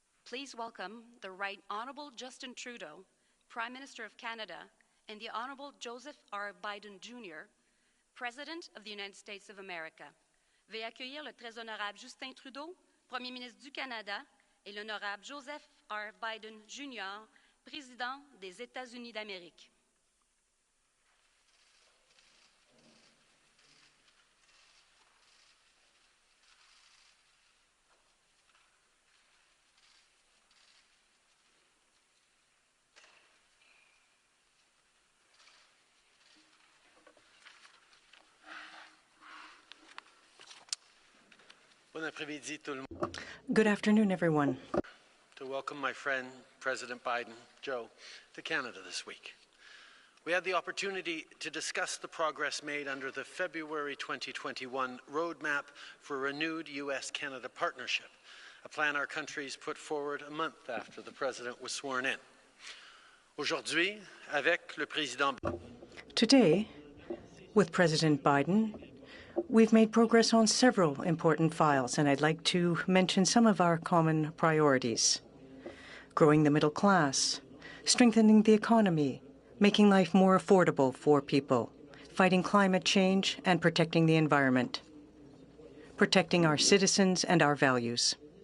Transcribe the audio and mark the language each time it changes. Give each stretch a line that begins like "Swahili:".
English: Please welcome the Right Honourable Justin Trudeau, Prime Minister of Canada, and the Honourable Joseph R. Biden Jr., President of the United States of America.
French: Veuillez accueillir le très honorable Justin Trudeau, Premier ministre du Canada, et l'honorable Joseph R. Biden Jr., Président des États-Unis d'Amérique.
English: Good afternoon, everyone. To welcome my friend, President Biden, Joe, to Canada this week. We had the opportunity to discuss the progress made under the February 2021 Roadmap for Renewed U.S.-Canada Partnership, a plan our countries put forward a month after the President was sworn in.
French: Aujourd'hui, avec le Président.
English: Today, with President Biden, we've made progress on several important files, and I'd like to mention some of our common priorities. Growing the middle class, strengthening the economy, making life more affordable for people, fighting climate change, and protecting the environment, protecting our citizens and our values.